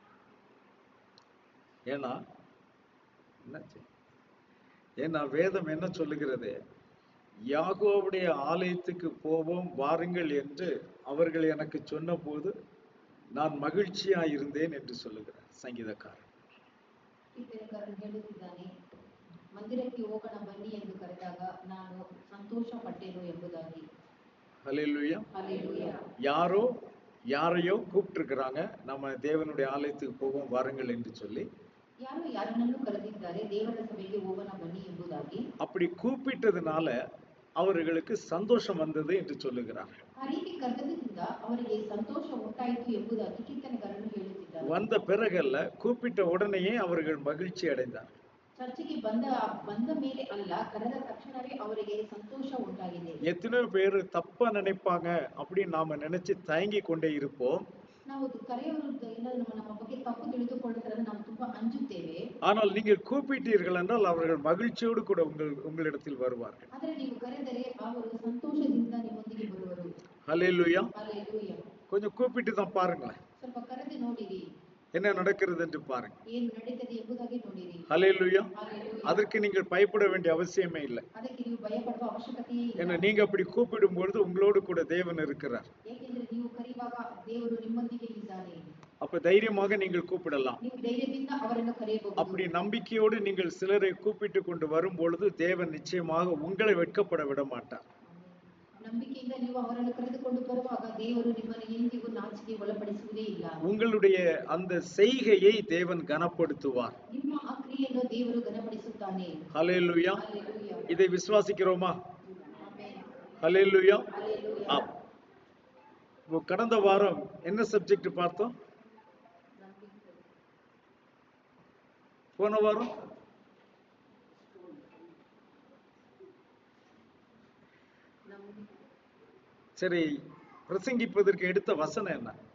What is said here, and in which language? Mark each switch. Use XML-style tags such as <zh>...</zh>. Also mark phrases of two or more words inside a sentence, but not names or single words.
<ta>ஏன்னா வேதம் என்ன சொல்லுகிறது? யாகோவுடைய ஆலயத்துக்கு போவோம் வாருங்கள் என்று அவர்கள் எனக்கு சொன்ன போது நான் மகிழ்ச்சியா இருந்தேன் என்று சொல்லுகிறார் சங்கீதக்காரன்.</ta> <kn>ಮಂದಿರಕ್ಕೆ ಹೋಗೋಣ ಬನ್ನಿ ಎಂದು ಕರೆದಾಗ ನಾನು ಸಂತೋಷ ಪಟ್ಟೆನು ಎಂಬುದಾಗಿ.</kn> <ta>ஹல்லேலூயா. யாரோ யாரையோ கூப்பிட்டு இருக்கிறாங்க, நம்ம தேவனுடைய ஆலயத்துக்கு போவோம் வாருங்கள் என்று சொல்லி.</ta> <kn>யாரோ யாரನ್ನು ಕರೆದಿದ್ದಾರೆ, ದೇವರ ಸಭೆಗೆ ಹೋಗೋಣ ಬನ್ನಿ ಎಂಬುದಾಗಿ.</kn> <ta>அப்படி கூப்பிட்டதுனால அவர்களுக்கு சந்தோஷம் வந்தது என்று சொல்லுகிறார்கள்.</ta> <kn>ಆ ರೀತಿ ಕರೆದದಿಂದ ಅವರಿಗೆ ಸಂತೋಷ ಉಂಟಾಯಿತು ಎಂಬುದಾಗಿ ಕೀರ್ತನೆಗಾರನು ಹೇಳುತ್ತಿದ್ದಾರೆ.</kn> <ta>வந்த பிறಗಲ್ಲ, கூப்பிட்ட உடனேயே அவர்கள் மகிழ்ச்சி அடைந்தார்கள்.</ta> <kn>சர்ச்சுக்கு ಬಂದ ಮೇಲೆ ಅಲ್ಲ, ಕರೆದ ತಕ್ಷಣವೇ ಅವರಿಗೆ ಸಂತೋಷ ಉಂಟಾಗಿದೆ.</kn> <ta>எத்தனை பேர் தப்பா நினைப்பாங்க அப்படின்னு நாம நினைச்சு தயங்கி கொண்டே இருப்போம்.</ta> <kn>ನಾವು ಕರೆಯುವುದು ಏನಾದರೂ ನಮ್ಮ ಬಗ್ಗೆ ತಪ್ಪು ತಿಳಿದುಕೊಳ್ಳುತ್ತಾರೆ, ನಾವು ತುಂಬಾ ಅಂಜುತ್ತೇವೆ.</kn> <ta>ஆனால் நீங்கள் கூப்பிட்டீர்கள் என்றால் அவர்கள் மகிழ்ச்சியோடு கூட உங்களிடத்தில் வருவார்கள்.</ta> <kn>ಆದರೆ ನೀವು ಕರೆದರೆ ಅವರು ಸಂತೋಷದಿಂದ ನಿಮ್ಮೊಂದಿಗೆ ಬರುವರು.</kn> <ta>ஹல்லேலூயா. ஹல்லேலூயா. கொஞ்சம் கூப்பிட்டு தான் பாருங்களேன்.</ta> <kn>ಸ್ವಲ್ಪ ಕರೆದು ನೋಡಿರಿ,</kn> <ta>என்ன நடக்கிறது என்று பாருங்க.</ta> <kn>ಏನು ನಡೆಯುತ್ತದೆ ಎಂಬುದಾಗಿ ನೋಡಿರಿ.</kn> <ta>ஹல்லேலூயா. அதற்கு நீங்கள் பயப்பட வேண்டிய அவசியமே இல்லை.</ta> <kn>ಅದಕ್ಕೆ ನೀವು ಭಯಪಡುವ ಅವಶ್ಯಕತೆಯೇ ಇಲ್ಲ.</kn> <ta>ஏன்னா நீங்க அப்படி கூப்பிடும் பொழுது உங்களோடு கூட தேவன் இருக்கிறார்.</ta> <kn>ಏಕೆಂದರೆ ನೀವು ಕರೆಯುವಾಗ ದೇವರು ನಿಮ್ಮೊಂದಿಗೆ ಇದ್ದಾನೆ.</kn> <ta>அப்ப தைரியமாக நீங்கள் கூப்பிடலாம்.</ta> <kn>ನೀವು ಧೈರ್ಯದಿಂದ ಅವರನ್ನು ಕರೆಯಬಹುದು.</kn> <ta>அப்படி நம்பிக்கையோடு நீங்கள் சிலரை கூப்பிட்டு கொண்டு வரும் பொழுது தேவன் நிச்சயமாக உங்களை வெட்கப்பட விட மாட்டார்.</ta> <kn>ನಂಬಿಕೆಯಿಂದ ನೀವು ಅವರನ್ನು ಕರೆದುಕೊಂಡು ಬರುವಾಗ ದೇವರು ನಿಮ್ಮನ್ನು ಎಂದಿಗೂ ನಾಚಿಕೆ ಒಳಪಡಿಸುವುದೇ ಇಲ್ಲ.</kn> <ta>உங்களுடைய அந்த செய்கையை தேவன் கனப்படுத்துவார்.</ta> <kn>ನಿಮ್ಮ ಆ ಕ್ರಿಯೆಯನ್ನು ದೇವರು ಘನಪಡಿಸುತ್ತಾನೆ.</kn> <ta>ஹல்லேலூயா. இதை விசுவாசிக்கிறோமா? ஆமென். ஹல்லேலூயா. ஹல்லேலூயா. கடந்த வாரம் என்ன சப்ஜெக்ட் பார்த்தோம்? போன வாரம் சரி, பிரசங்கிப்பதற்கு எடுத்த வசனம் என்ன?</ta>